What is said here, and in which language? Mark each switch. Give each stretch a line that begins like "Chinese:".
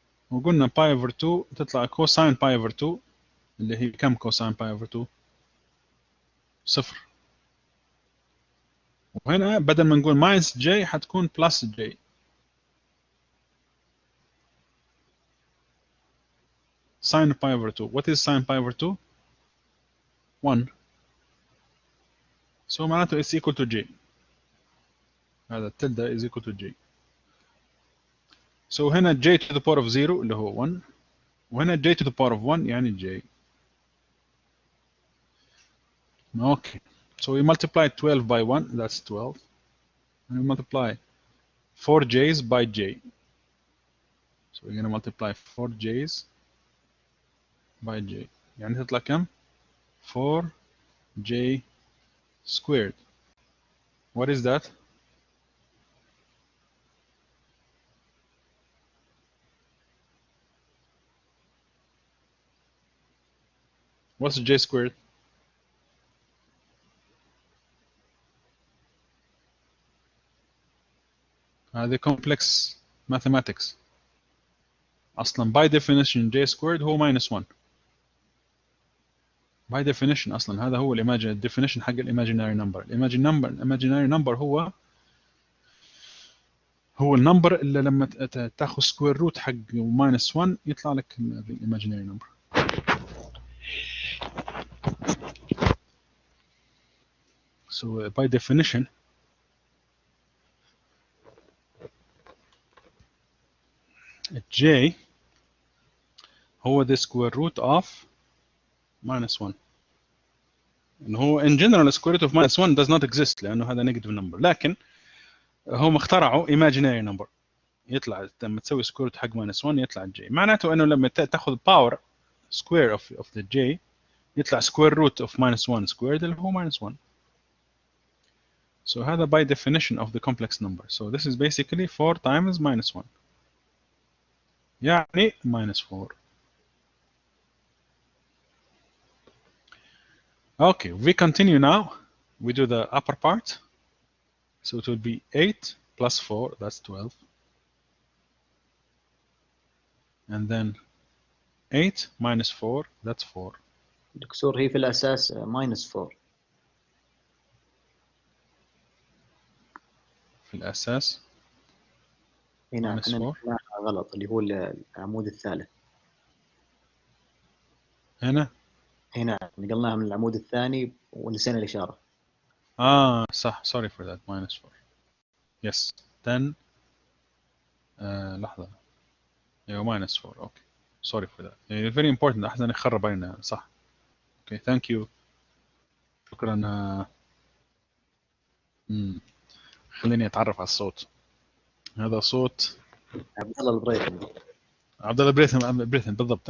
Arabic: وقلنا
English: pi over 2
Arabic: تطلع
English: cosine pi over 2
Arabic: اللي هي كم
English: cosine pi over 2؟
Arabic: صفر. وهنا بدل ما نقول
English: minus j
Arabic: حتكون
English: plus j. Sine pi over 2. What is sine pi over 2? 1. So
Arabic: معناته
English: it's equal to j.
Arabic: هذا
English: tilde is equal to j. So
Arabic: هنا
English: j to the power of 0
Arabic: اللي هو
English: 1
Arabic: وهنا
English: j to the power of 1
Arabic: يعني
English: j. Okay. So we multiply 12 by 1, that's 12. And we multiply 4 j's by j. So we're going to multiply 4 j's by j.
Arabic: يعني تطلع كم؟
English: 4j squared. What is that? What's j squared?
Arabic: هذه
English: complex mathematics.
Arabic: أصلا
English: by definition j squared
Arabic: هو
English: minus 1. by definition
Arabic: أصلا هذا هو
English: definition
Arabic: حق
English: imaginary number.
Arabic: imaginary number هو النمبر اللي لما تاخذ سكوير روت حق minus 1 يطلع لك imaginary number.
English: So by definition j
Arabic: هو
English: the square root of minus 1.
Arabic: إنه هو
English: in general square root of minus 1 does not exist
Arabic: لأنه هذا
English: negative number.
Arabic: لكن هم اخترعوا imaginary number يطلع لما تسوي square root حق minus 1 يطلع j. معناته إنه لما تاخذ
English: power square of the j
Arabic: يطلع
English: square root of minus 1 squared
Arabic: اللي هو
English: minus 1. So
Arabic: هذا
English: by definition of the complex number. So this is basically 4 times minus 1.
Arabic: يعني
English: minus 4. Okay, we continue now. We do the upper part. So it will be 8 plus 4, that's 12. And then 8 minus 4, that's 4.
Arabic: دكتور هي في الأساس
English: minus 4.
Arabic: في الأساس هنا
English: minus 4.
Arabic: غلط اللي هو العمود الثالث. هنا نقلناها من العمود الثاني ونسينا الإشارة. صح,
English: sorry for that, minus 4. Yes, then
Arabic: لحظة. أيوة
English: minus 4, okay. Sorry for that. Very important,
Arabic: أحسن يخرب علينا, صح.
English: Okay, thank you.
Arabic: شكرا. خليني أتعرف على الصوت. هذا صوت عبد الله البريثم. عبد الله بريثم بالضبط.